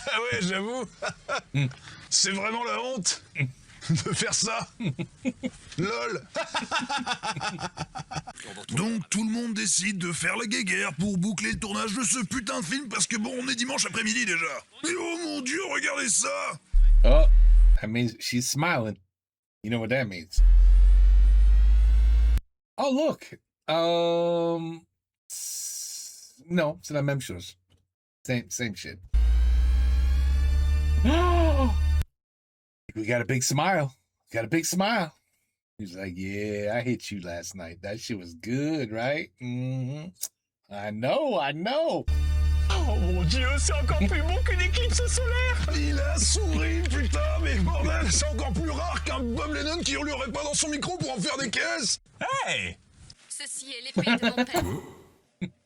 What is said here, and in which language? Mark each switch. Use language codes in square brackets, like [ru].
[fr] Ah ouais, j'avoue. C'est vraiment la honte de faire ça. Lol. Donc tout le monde décide de faire la guéguerre pour boucler le tournage de ce putain de film parce que bon, on est dimanche après-midi déjà. Mais oh mon Dieu, regardez ça. [en] Oh, that means she's smiling. You know what that means. Oh, look. No, [fr] c'est la même chose. [en] Same shit. We got a big smile. Got a big smile. He's like, yeah, I hit you last night. That shit was good, right? Mm-hmm. I know. [fr] Oh mon dieu, c'est encore plus bon qu'une éclipse solaire. Il a souri, putain, mais bordel, c'est encore plus rare qu'un Bob Lennon qui hurlerait pas dans son micro pour en faire des caisses. Hey. Ceci est l'épée de mon père.